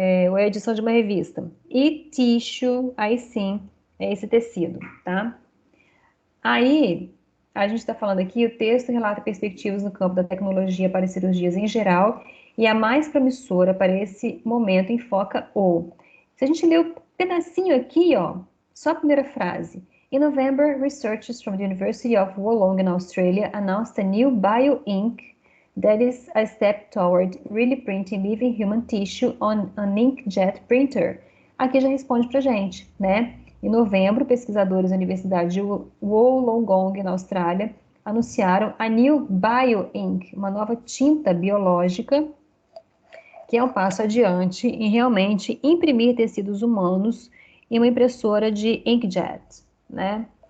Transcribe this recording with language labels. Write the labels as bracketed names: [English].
[Portuguese] Ou é edição de uma revista. E tissue, aí sim, é esse tecido, tá? Aí, a gente está falando aqui, o texto relata perspectivas no campo da tecnologia para cirurgias em geral, e a mais promissora para esse momento enfoca o. Se a gente ler o pedacinho aqui, ó, só a primeira frase. [English] In November, researchers from the University of Wollongong in Australia announced a new bio-ink that is a step toward really printing living human tissue on an inkjet printer. [Portuguese] Aqui já responde pra gente, né? Em novembro, pesquisadores da Universidade de Wollongong, na Austrália, anunciaram a New Bio-Ink, uma nova tinta biológica, que é um passo adiante em realmente imprimir tecidos humanos em uma impressora de inkjet, né?